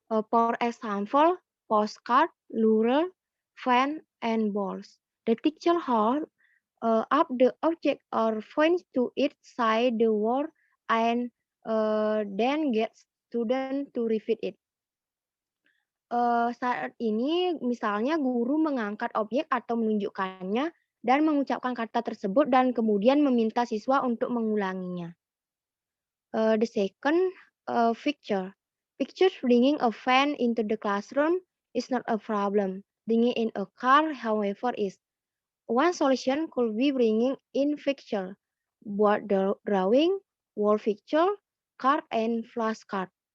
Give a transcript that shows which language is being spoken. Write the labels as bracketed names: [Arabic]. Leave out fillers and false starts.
[English] For example, postcard, lure, fan, and balls. The teacher holds up the object or points to its side the word and then gets student to repeat it. [Indonesian] Saat ini misalnya guru mengangkat objek atau menunjukkannya dan mengucapkan kata tersebut dan kemudian meminta siswa untuk mengulanginya. [English] The second picture. Pictures bringing a fan into the classroom is not a problem. Bringing in a car, however, is. One solution could be bringing in fixture, board drawing, wall fixture, card, and flashcard.